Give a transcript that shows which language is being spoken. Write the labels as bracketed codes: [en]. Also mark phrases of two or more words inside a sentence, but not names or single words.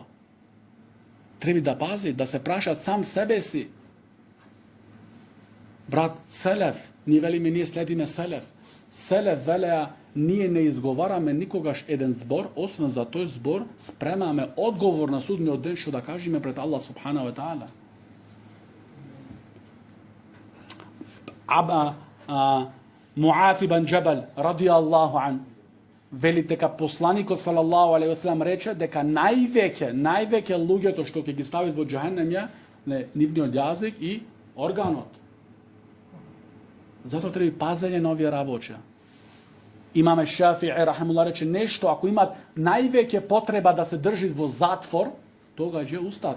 [mk] Треба да пази, да се праша сам себе си. Брат, селев, ние велиме, ние следиме селев. Селев велеа, ние не изговараме никогаш еден збор, освен за тој збор спремаме одговор на судниот ден што да кажеме пред Аллах [ar] سبحانه وتعالى. [mk] Муаф ибн Джабал [ar] رضي الله عنه [mk] вели дека посланикот [ar] صلى الله عليه وسلم [mk] рече дека највеќе луѓето што ќе ги стават во џахенем е нивниот јазик и органот. Затоа треба пазење на овие работи. Имаме Шафи'i рахимуллах рече нешто ако имат највеќе потреба да се држи во затвор, тогаш е устата.